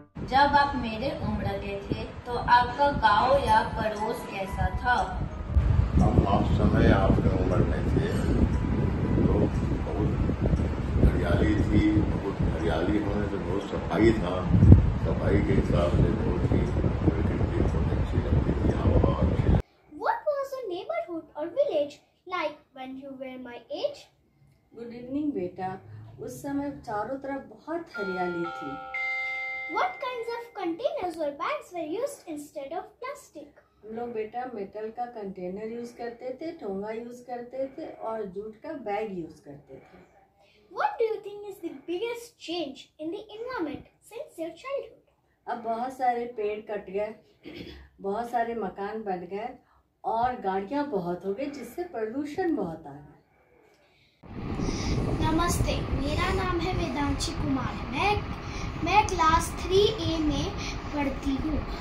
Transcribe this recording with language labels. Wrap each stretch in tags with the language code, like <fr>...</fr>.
<hi>जब आप मेरे उम्र के थे तो आपका गांव या पड़ोस कैसा था? आप समय आपके उम्र में थे तो बहुत हरियाली थी। बहुत हरियाली होने से बहुत सफाई था। सफाई के हिसाब से बहुत ही प्रकृति बहुत अच्छी लगती थी। हवा अच्छी।</hi> <en>What was your neighborhood or village like when you were my age? Good evening बेटा।</en> <hi>उस समय चारों तरफ बहुत हरियाली थी।</hi> <en>What kinds of containers or bags were used instead of plastic?</en> <hi>हम लोग बेटा मेटल का कंटेनर यूज करते थे, ठोंगा यूज करते थे और जूट का बैग यूज करते थे।</hi> <en>What do you think is the biggest change in the environment since your childhood?</en> <hi>अब बहुत सारे पेड़ कट गए, बहुत सारे मकान बन गए और गाड़ियाँ बहुत हो गई, जिससे प्रदूषण बहुत आ गया। नमस्ते, मेरा नाम है वेदांशी कुमार। मैं क्लास 3A में पढ़ती हूँ।</hi>